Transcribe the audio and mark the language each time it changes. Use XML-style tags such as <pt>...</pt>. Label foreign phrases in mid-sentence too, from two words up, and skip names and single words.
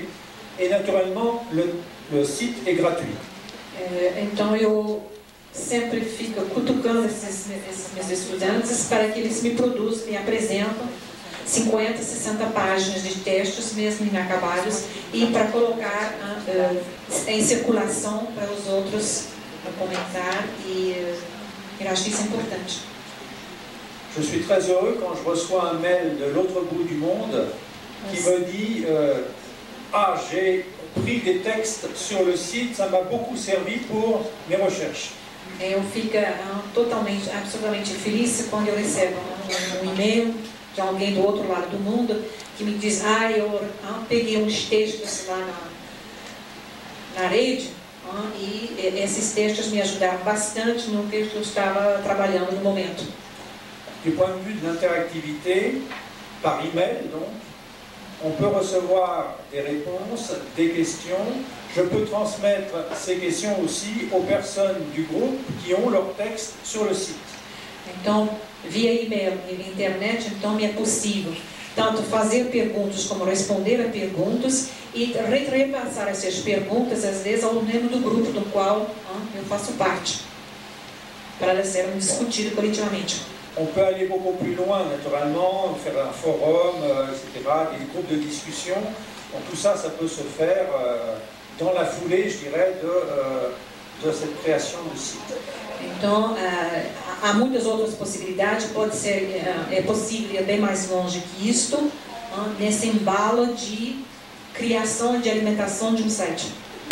<fr>Et naturellement, le site est gratuit.</fr> <pt>Então eu sempre fico cutucando esses meus estudantes para que eles me produzam, me apresentam 50, 60 páginas de textos, mesmo inacabados, e para colocar em circulação para os outros comentar, e eu acho isso importante.</pt> <fr>Je suis très heureux quand je reçois un mail de l'autre bout du monde qui me dit ah, j'ai pris des textes sur le site, ça m'a beaucoup servi pour mes recherches.</fr> <pt>Eu fico totalmente, absolutamente feliz quando eu recebo um e-mail de alguém do outro lado do mundo que me diz: ah, eu peguei uns textos lá na rede e esses textos me ajudaram bastante no que eu estava trabalhando no momento.</pt> <fr>Du point de vue de l'interactivité, par email donc, on peut recevoir des réponses, des questions. Je peux transmettre ces questions aussi aux personnes du groupe qui ont leur texte sur le site.</fr> <pt>Então, via e-mail e internet, então é possível tanto fazer perguntas como responder a perguntas e repassar essas perguntas, às vezes, ao membro do grupo do qual eu faço parte, para elas serem discutidas coletivamente.</pt> <fr>On peut aller beaucoup plus loin, naturellement, faire un forum, etc., des groupes de discussion. Donc tout ça, ça peut se faire dans la foulée, je dirais, de cette création de site.</fr> <pt>Então, há muitas outras possibilidades, é possível ir bem mais longe que isto, nesse embalo de criação e de alimentação de um site.</pt>